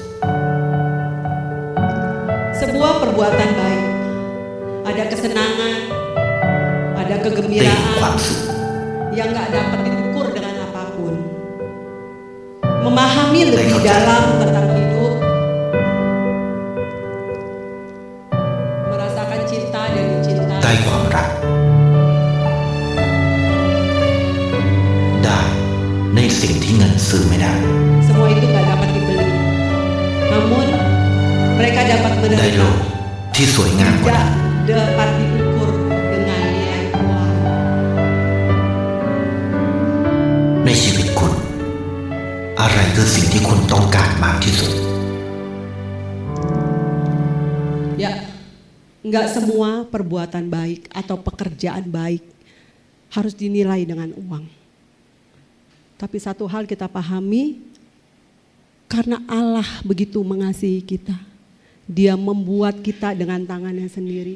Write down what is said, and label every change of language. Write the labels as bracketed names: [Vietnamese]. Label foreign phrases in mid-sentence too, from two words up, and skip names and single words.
[Indonesian] Sebuah perbuatan baik, ada kesenangan, ada [Thai] ได้เห็น [Indonesian] kegembiraan [Thai] ความสุข [Indonesian] yang nggak dapat diukur dengan apapun. Memahami lebih Baik, dalam tentang hidup, merasakan cinta dan [Thai] ได้ [Indonesian] dicintai. [Thai] ความรัก ได้ในสิ่งที่เงินซื้อไม่ได้ [Indonesian] Semua itu nggak dapat dibeli. Namun mereka dapat [Thai] ได้โล [Indonesian] menerima, [Thai] กที่สวยงามกว่า [Indonesian] tidak dapat diukur dengan nilai uang. [Thai] ในชีวิตคุณ อะไรคือสิ่งที่คุณต้องการมากที่สุด [Indonesian] Ya, nggak semua perbuatan baik atau pekerjaan baik harus dinilai dengan uang. Tapi satu hal kita pahami, karena Allah begitu mengasihi kita, Dia membuat kita dengan tangannya sendiri.